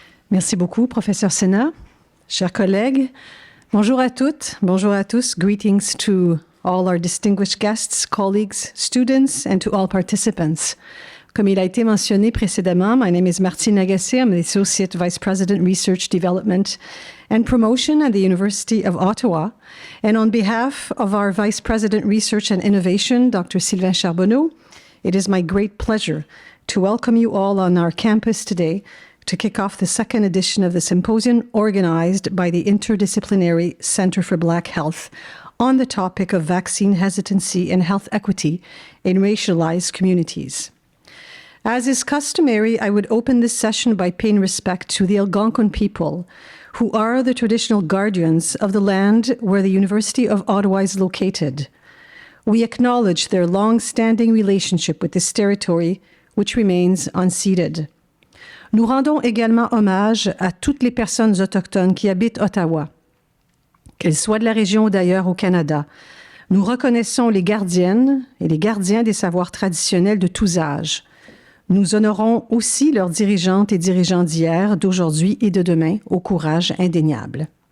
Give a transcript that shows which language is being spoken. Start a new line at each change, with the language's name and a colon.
French: Merci beaucoup, Professeur Cénat. Chers collègues, bonjour à toutes, bonjour à tous.
English: Greetings to all our distinguished guests, colleagues, students, and to all participants.
French: Comme il a été mentionné précédemment,
English: my name is
French: Martine Lagacé.
English: I'm the Associate Vice President, Research, Development, and Promotion at the University of Ottawa. And on behalf of our Vice President, Research and Innovation, Dr. Sylvain Charbonneau, it is my great pleasure to welcome you all on our campus today to kick off the second edition of the symposium organized by the Interdisciplinary Center for Black Health on the topic of vaccine hesitancy and health equity in racialized communities. As is customary, I would open this session by paying respect to the Algonquin people, who are the traditional guardians of the land where the University of Ottawa is located. We acknowledge their long-standing relationship with this territory, which remains unceded.
French: Nous rendons également hommage à toutes les personnes autochtones qui habitent Ottawa, qu'elles soient de la région ou d'ailleurs au Canada. Nous reconnaissons les gardiennes et les gardiens des savoirs traditionnels de tous âges. Nous honorons aussi leurs dirigeantes et dirigeants d'hier, d'aujourd'hui et de demain au courage indéniable.